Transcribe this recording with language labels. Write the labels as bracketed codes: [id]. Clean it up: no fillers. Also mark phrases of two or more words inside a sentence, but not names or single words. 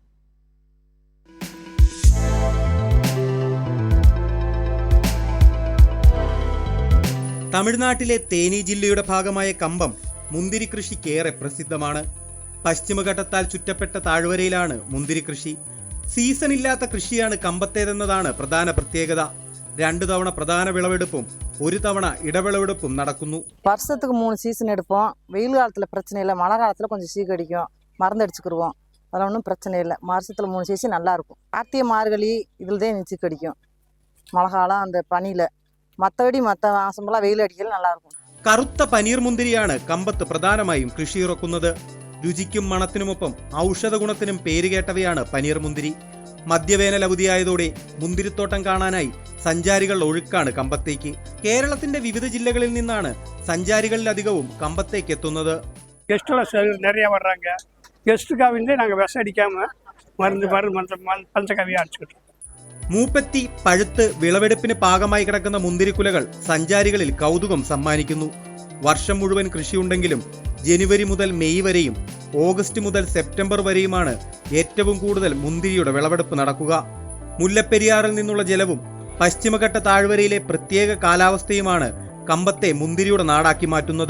[ml] തമിഴ്നാട്ടിലെ തേനി ജില്ലയുടെ ഭാഗമായ കമ്പം മുന്തിരി കൃഷിക്കേറെ പ്രസിദ്ധമാണ്. പശ്ചിമഘട്ടത്താൽ ചുറ്റപ്പെട്ട താഴ്വരയിലാണ് മുന്തിരി കൃഷി. സീസൺ ഇല്ലാത്ത കൃഷിയാണ് കമ്പത്തേതെന്നതാണ് പ്രധാന പ്രത്യേകത. 2 തവണ പ്രധാന വിളവെടുപ്പും 1 തവണ ഇടവിളവെടുപ്പും നടക്കുന്നു. [ta] வருஷத்துக்கு 3 சீசன் எடுப்போம். வெயில் காலத்தில் பிரச்சனை இல்லை, மழை காலத்தில் கொஞ்சம் சீக்கடிக்கும், மருந்து அடிச்சுக்கிடுவோம். அதில் ஒன்றும் பிரச்சனை இல்லை. வருஷத்தில் 3 சீசன் நல்லா இருக்கும். கார்த்திகை மார்கழி இதில் தான் சீக்கடிக்கும், மழை காலம் அந்த பனியில். மற்றபடி மற்ற மாசமெல்லாம் வெயில் அடிக்கல நல்லா இருக்கும். [ml] കറുത്ത പനീർ മുന്തിരിയാണ് കമ്പത്ത് പ്രധാനമായും കൃഷിയിറക്കുന്നത്. രുചിക്കും മണത്തിനുമൊപ്പം ഔഷധ ഗുണത്തിനും പേരുകേട്ടവയാണ് പനീർ മുന്തിരി. മധ്യവേനൽ അവധിയായതോടെ മുന്തിരിത്തോട്ടം കാണാനായി സഞ്ചാരികൾ ഒഴുക്കാണ് കമ്പത്തേക്ക്. കേരളത്തിന്റെ വിവിധ ജില്ലകളിൽ നിന്നാണ് സഞ്ചാരികളിലധികവും കമ്പത്തേക്ക് എത്തുന്നത്. [ta] நிறைய வர்றாங்க. கெஸ்ட்டுக்காக வந்து நாங்கள் விஷம் அடிக்காம பஞ்சகவியாக அடிச்சுக்கிட்டோம். [ml] മൂപ്പെത്തി പഴുത്ത് വിളവെടുപ്പിന് പാകമായി കിടക്കുന്ന മുന്തിരിക്കുലകൾ സഞ്ചാരികളിൽ കൗതുകം സമ്മാനിക്കുന്നു. വർഷം മുഴുവൻ കൃഷിയുണ്ടെങ്കിലും ജനുവരി മുതൽ മെയ് വരെയും ഓഗസ്റ്റ് മുതൽ സെപ്റ്റംബർ വരെയുമാണ് ഏറ്റവും കൂടുതൽ മുന്തിരിയുടെ വിളവെടുപ്പ് നടക്കുക. മുല്ലപ്പെരിയാറിൽ നിന്നുള്ള ജലവും പശ്ചിമഘട്ട താഴ്വരയിലെ പ്രത്യേക കാലാവസ്ഥയുമാണ് കമ്പത്തെ മുന്തിരിയുടെ നാടാക്കി മാറ്റുന്നത്.